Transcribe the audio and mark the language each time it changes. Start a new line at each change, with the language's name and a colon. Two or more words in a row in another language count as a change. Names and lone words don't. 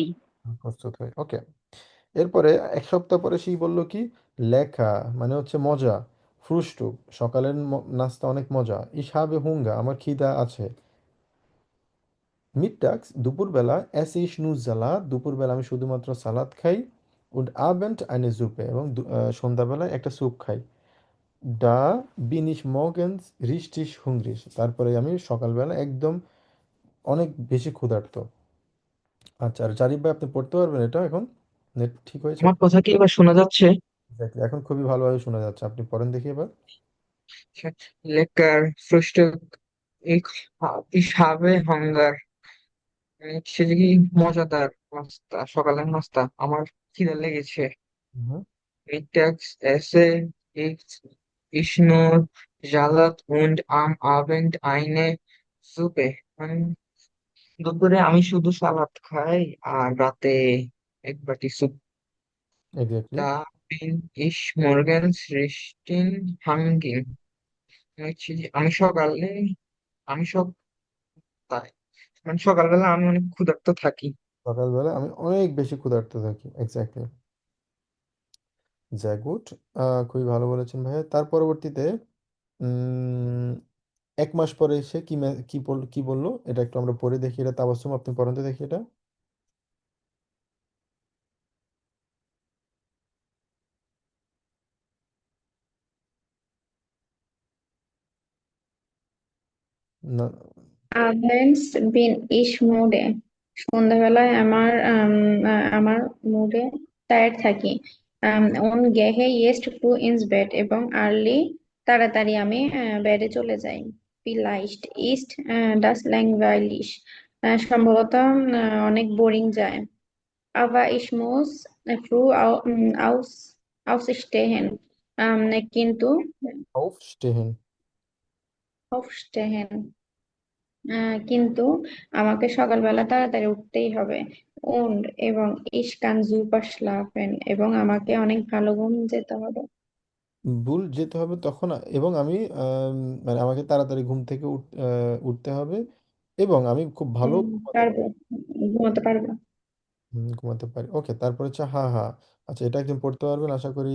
Bangla: প্রস্তুত হই। ওকে, এরপরে এক সপ্তাহ পরে সেই বলল কি, লেখা মানে হচ্ছে মজা, ফ্রুস্টুক সকালের নাস্তা অনেক মজা,
German: ich habe Hunger
Bangla: আমার খিদা আছে, মিডটাগস দুপুরবেলা
German: esse ich nur Salat
Bangla: দুপুরবেলা আমি শুধুমাত্র সালাদ খাই,
German: und Abend eine Suppe
Bangla: এবং সন্ধ্যাবেলায় একটা স্যুপ খাই,
German: da bin ich morgens richtig hungrig
Bangla: তারপরে আমি সকালবেলা একদম অনেক বেশি ক্ষুধার্ত। আচ্ছা, আর জারিফ ভাই আপনি পড়তে পারবেন এটা এখন? নেট ঠিক হয়েছে? আমার কথা কি এবার শোনা যাচ্ছে? Exactly, এখন খুবই ভালোভাবে শোনা যাচ্ছে, আপনি পড়েন দেখি এবার।
German: Lecker Frühstück. Ich, ich habe Hunger.
Bangla: হচ্ছে যে কি মজাদার নাস্তা, সকালের নাস্তা, আমার খিদে লেগেছে। হুম।
German: Mittags esse ich nur Salat und am Abend eine Suppe.
Bangla: মানে দুপুরে আমি শুধু সালাদ খাই আর রাতে এক বাটি স্যুপ। এক্স্যাক্টলি।
German: Da bin ich morgens richtig hungry.
Bangla: হচ্ছে যে আমি সব তাই মানে সকালবেলা আমি অনেক ক্ষুধার্ত থাকি। সকালবেলা আমি অনেক বেশি ক্ষুধার্ত থাকি, এক্স্যাক্টলি। যা গুড, খুবই ভালো বলেছেন ভাইয়া। তার পরবর্তীতে উম, 1 মাস পরে এসে কি বললো এটা একটু আমরা পড়ে দেখি, এটা তাবাসসুম আপনি পড়েন তো দেখি এটা। না।
German: Abends bin ich müde.
Bangla: সন্ধ্যাবেলায় আমার মুডে টায়ার্ড থাকি।
German: und gehe jetzt früh ins Bett
Bangla: এবং তাড়াতাড়ি আমি বেডে চলে যাই।
German: Vielleicht ist das langweilig.
Bangla: সম্ভবত অনেক বোরিং যায়।
German: Aber ich muss aufstehen.
Bangla: কিন্তু
German: aufstehen।
Bangla: aufstehen কিন্তু আমাকে সকালবেলা তাড়াতাড়ি উঠতেই হবে। und এবং
German: ich kann super schlafen
Bangla: এবং আমাকে অনেক ভালো ঘুম যেতে হবে। ভুল যেতে হবে তখন, এবং আমি মানে আমাকে তাড়াতাড়ি ঘুম থেকে উঠতে হবে, এবং আমি খুব ভালো ঘুমাতে পারবো, ঘুমাতে পারবো। ঘুমাতে পারি। ওকে, তারপর হচ্ছে হা হা। আচ্ছা, এটা একদিন পড়তে পারবেন আশা করি।